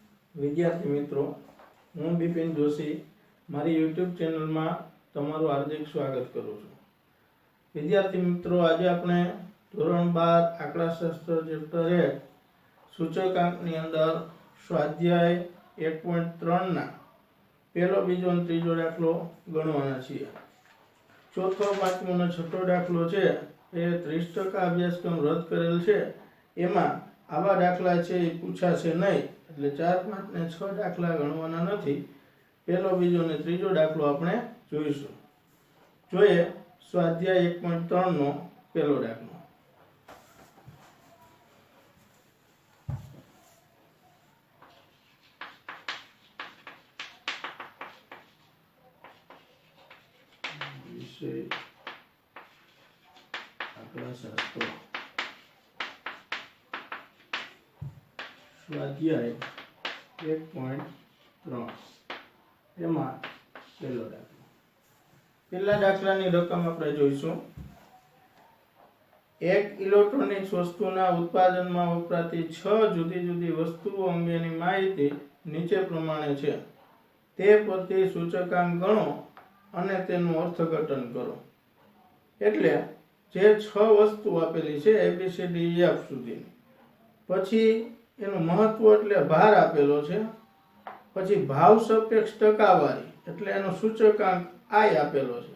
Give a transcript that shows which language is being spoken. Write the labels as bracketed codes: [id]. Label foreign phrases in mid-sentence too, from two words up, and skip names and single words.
[gu] વિદ્યાર્થી મિત્રો, હું બિપિન જોશી મારી યુટ્યુબ ચેનલ માં તમારું હાર્દિક સ્વાગત કરું છું। વિદ્યાર્થી મિત્રો, આજ આપણે ધોરણ 12 આંકડાશાસ્ત્ર ચેપ્ટર 1 સૂચકાંકની અંદર સ્વાધ્યાય 1.3 ના પહેલો બીજો અને ત્રીજો દાખલો ગણવાના છીએ। ચોથો પાંચમો ને છઠ્ઠો દાખલો છે એ 30% અભ્યાસક્રમ રદ્દ કરેલ છે, એમાં આવા દાખલા છે એ પૂછાશે નહીં, એટલે 4, 5 ને 6 દાખલા ગણવાના નથી। પહેલો બીજો ને ત્રીજો દાખલો આપણે જોઈશું। જોઈએ સ્વાધ્યાય 1.3 નો પહેલો દાખલો। વિષય આંકડાશાસ્ત્ર સ્વાધ્યાય 1.3 એમાં પહેલો દાખલો। પહેલા દાખલાની રકમ આપણે જોઈશું। એક ઇલેક્ટ્રોનિક્સ વસ્તુના ઉત્પાદનમાં વપરાતી 6 જુદી જુદી વસ્તુઓ અંગેની માહિતી નીચે પ્રમાણે છે। તે પરથી સૂચકાંક ગણો અને તેનું અર્થઘટન કરો। એટલે જે 6 વસ્તુ આપેલી છે ABCDEF સુધીની, પછી એનું મહત્વ એટલે ભાર આપેલો છે, પછી ભાવ સાપેક્ષ ટકાવારી એટલે એનો સૂચકાંક I આપેલો છે।